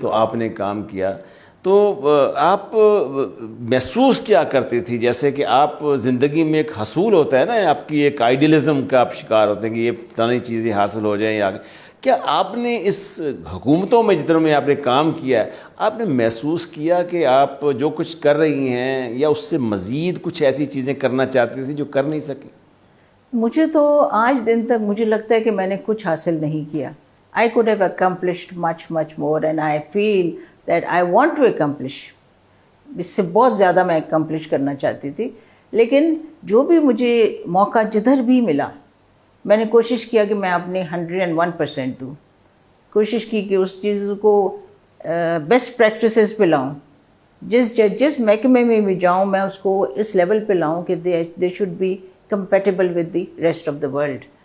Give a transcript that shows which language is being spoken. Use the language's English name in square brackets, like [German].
[Urdu] تو آپ نے کام کیا, تو آپ محسوس کیا کرتی تھی؟ جیسے کہ آپ زندگی میں ایک حصول ہوتا ہے نا, آپ کی ایک آئیڈیلزم کا آپ شکار ہوتے ہیں کہ یہ فلانی چیزیں حاصل ہو جائیں. یا کیا آپ نے اس حکومتوں میں جتنوں میں آپ نے کام کیا ہے, آپ نے محسوس کیا کہ آپ جو کچھ کر رہی ہیں یا اس سے مزید کچھ ایسی چیزیں کرنا چاہتی تھی جو کر نہیں سکی؟ مجھے تو آج دن تک مجھے لگتا ہے کہ میں نے کچھ حاصل نہیں کیا. [English] I could have accomplished much more, and I feel that I want to accomplish. [Urdu] اس سے بہت زیادہ میں اکمپلش کرنا چاہتی تھی, لیکن جو بھی مجھے موقع جدھر بھی ملا میں نے کوشش کیا کہ میں اپنے 101% دوں. کوشش کی کہ اس چیز کو بیسٹ پریکٹسز پہ لاؤں. جس محکمے میں بھی جاؤں میں اس کو اس لیول پہ لاؤں کہ [English] They should be compatible with the rest of the world.